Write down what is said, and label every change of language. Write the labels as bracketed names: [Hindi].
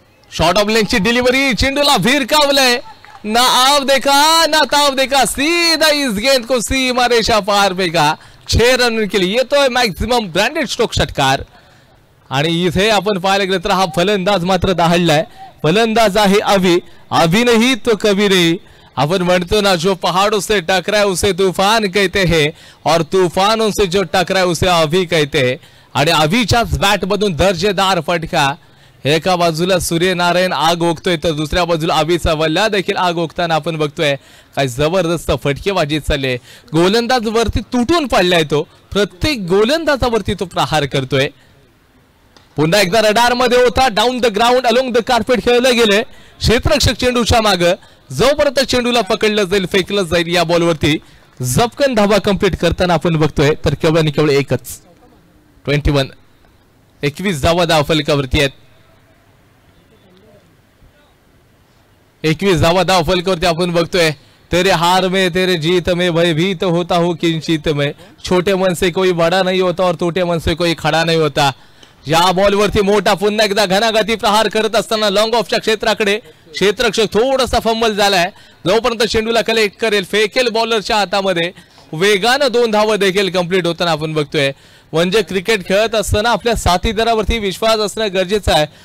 [Marathi] Short of लेंथची delivery, चेंडूला भिरकावलंय. [Hindi] ना आव देखा ना ताव देखा, सीधा इस गेंद को सीमा रेषा पार फेका. 6 रन के लिए [Marathi] येतोय मॅक्सिमम ब्रँडेड स्ट्रोक षटकार. आणि इथे आपण पाहायला गेलं तर हा फलंदाज मात्र दहाडलाय. फलंदाज आहे अभी. अभी नाही तो कभी नाही. अपन म्हणतो ना, [Hindi] जो पहाड़ों से टकराए उसे तूफान कहते हैं और तूफानों से जो टकराए उसे अभी कहते हैं. [Marathi] आणि अभिच्याच बॅट मधून दर्जेदार फटका. एका बाजूला सूर्यनारायण आग ओकतोय तर दुसऱ्या बाजूला अभिचा वल्ला देखील आग ओकताना आपण बघतोय. काय जबरदस्त फटकेबाजी चालले. गोलंदाज वरती तुटून पडलाय तो. प्रत्येक गोलंदाजावरती तो प्रहार करतोय. पुन्हा एकदा रडार मध्ये होता. Down the ground along the carpet खेळलं गेले. क्षेत्ररक्षक चेंडूच्या मागे. जोपर्यंत चेंडूला पकडलं जाईल, फेकलं जाईल, या बॉलवरती झपकन धावा कंप्लीट करताना आपण बघतोय तर केवळ आणि केवळ एकच 21 धावा धाव फलकावरती आहेत. 21 धावा धाव फलकावरती आपण बघतोय. [Hindi] तेरे हार में तेरे जीत में भयभीत होता हूं किंचित में. छोटे मन से कोई बड़ा नहीं होता और टूटे मन से कोई खड़ा नहीं होता. [Marathi] या बॉलवरती मोठा पुन्हा एकदा घनाघाती प्रहार करत असताना लॉंग ऑफच्या क्षेत्राकडे क्षेत्ररक्षक थोडासा फंबल झालाय. जोपर्यंत चेंडूला कलेक्ट करेल, फेकेल बॉलरच्या हातामध्ये, वेगानं 2 धावा देखील कंप्लीट होताना आपण बघतोय. म्हणजे क्रिकेट खेळत असताना आपल्या साथीदारावरती विश्वास असणं गरजेचं आहे.